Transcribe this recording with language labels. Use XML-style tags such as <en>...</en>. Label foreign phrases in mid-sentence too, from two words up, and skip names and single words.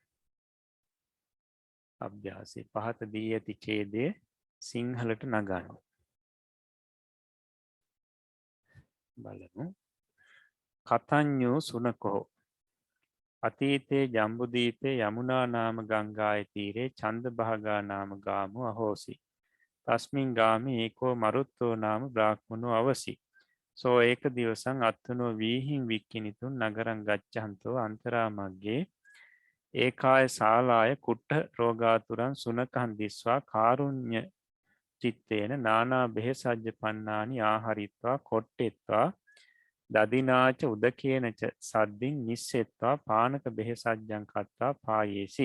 <si>අභ්‍යාසයේ පහත දී ඇති ඡේදය සිංහලට නගන්න. බලමු.</si> <pi>කතඤ්ඤෝ සුනකෝ අතීතේ ජම්බුදීපේ යමුනා නාම ගංගායේ තීරේ ඡන්දභාගා නාම ගාමෝ අහෝසි. තස්මින් ගාමේ ඒකෝ මරුත්තෝ නාම බ්‍රාහ්මනෝ අවසි. සෝ ඒක දිවසං අත්තුනෝ වීහිං වික්කිනිතුන් නගරං ගච්ඡන්තෝ අන්තරා මග්ගේ ඒකාය ශාලාය කුට්ඨ රෝගාතුරං සුනකං දිස්වා කාරුණ්‍ය චිත්තේන නානා බෙහෙසජ්ජ පන්නානි ආහරිත්වා කොට්ටෙත්වා දදිනාච උදකේනච සද්දින් නිස්සෙත්වා පානක බෙහෙසජ්ජං කත්තා පායේසි.</pi>